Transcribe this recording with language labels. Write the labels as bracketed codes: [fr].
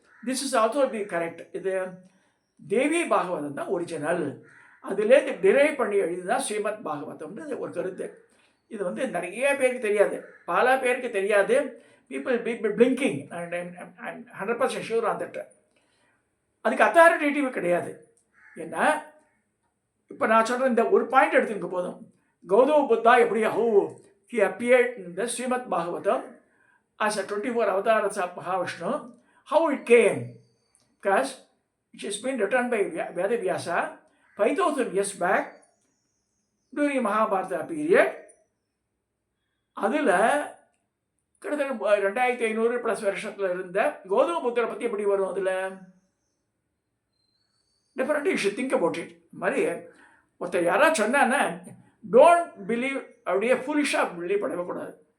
[en] This is also be correct. [ta] இது தேவி பாகவதம் தான் original, அதுலேருந்து டிரைவ் பண்ணி எழுதிதான் ஸ்ரீமத் பாகவதம்னு ஒரு கருத்து. இது வந்து நிறைய பேருக்கு தெரியாது, பல பேருக்கு தெரியாது. [en] People blinking. [ta] 100% [en] Sure on that. [ta] அதுக்கு அத்தாரிட்டேட்டிவ் கிடையாது. ஏன்னா இப்போ நான் சொல்கிற இந்த ஒரு பாயிண்ட் எடுத்துக்க போதும். [en] Gautama Buddha [ta] எப்படி [en] he appeared in the Srimad Bhagavatam as a 24 avatars of Mahavishnu. How it came? Because it has been written by Vedavyasa 5000 years back during Mahabharata period. [ta] அதில் கிட்டத்தட்ட 2500 ப்ளஸ் வருஷத்தில் இருந்த கௌதம புத்தரை பற்றி எப்படி வரும்? அதில் [en] Different you should think about it. [ta] மாதிரி ஒருத்தர் யாராவது சொன்னான்னா [en] don't believe, [ta] அப்படியே ஃபுல்லிஷாக பிலீவ் பண்ணக்கூடாது.